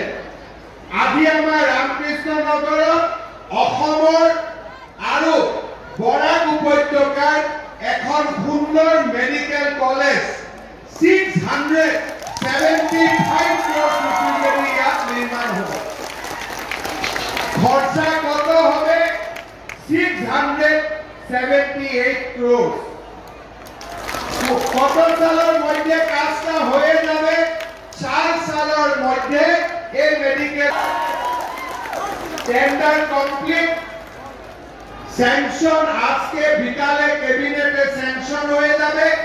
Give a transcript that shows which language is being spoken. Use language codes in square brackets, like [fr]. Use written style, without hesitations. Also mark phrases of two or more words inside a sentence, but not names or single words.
[as] আজি আমাৰ ৰামকৃষ্ণনগৰত অসমৰ আৰু বৰাক উপত্যকাত এখন সুন্দৰ মেডিকেল কলেজ 675 [en] crore rupees [as] ইয়াত নিৰ্মাণ হ'ব। [bn] খৰচা কত হবে? 678 crore। কত সালের মধ্যে কাজটা হয়ে যাবে? 4 সালের মধ্যে এই [en] medical tender complete, [bn] স্যাংশন আজকে বিকালে ক্যাবিনেটে স্যাংশন হয়ে যাবে।